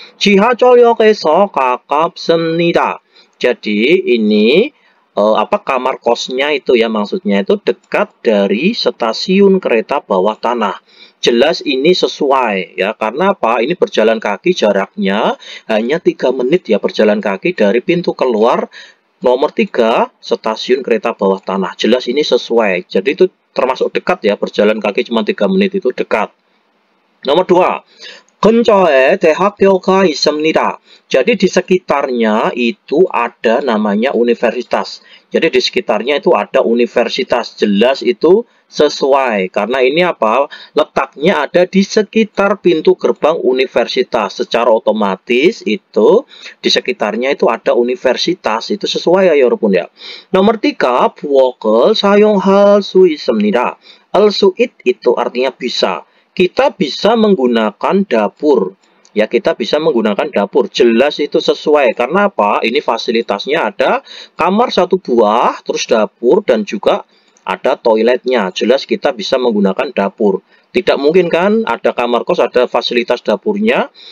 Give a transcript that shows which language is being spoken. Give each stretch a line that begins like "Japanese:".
Korean: 지하철역에서 가깝습니다.
Indonesian: Jadi ini kamar kosnya itu ya, maksudnya itu dekat dari stasiun kereta bawah tanah. Jelas ini sesuai ya, karena apa? Ini berjalan kaki jaraknya hanya 3 menit ya berjalan kaki dari pintu keluar nomor 3 stasiun kereta bawah tanah. Jelas ini sesuai. Jadi itu termasuk dekat ya, berjalan kaki cuma 3 menit itu dekat. Nomor 2.
Korean: 근처에 대학교가 있습니다.
Indonesian: Jadi di sekitarnya itu ada namanya universitas. Jadi di sekitarnya itu ada universitas. Jelas itu sesuai. Karena ini apa? Letaknya ada di sekitar pintu gerbang universitas. Secara otomatis itu di sekitarnya itu ada universitas. Itu sesuai ya 여러분 ya. Nomor 3.
Korean: 부엌을 사용할 수 있습니다.
Indonesian: al-su'id itu artinya bisa. Kita bisa menggunakan dapur. Ya, kita bisa menggunakan dapur. Jelas itu sesuai. Karena apa? Ini fasilitasnya ada kamar satu buah, terus dapur, dan juga ada toiletnya. Jelas kita bisa menggunakan dapur. Tidak mungkin kan ada kamar kos, ada fasilitas dapurnya.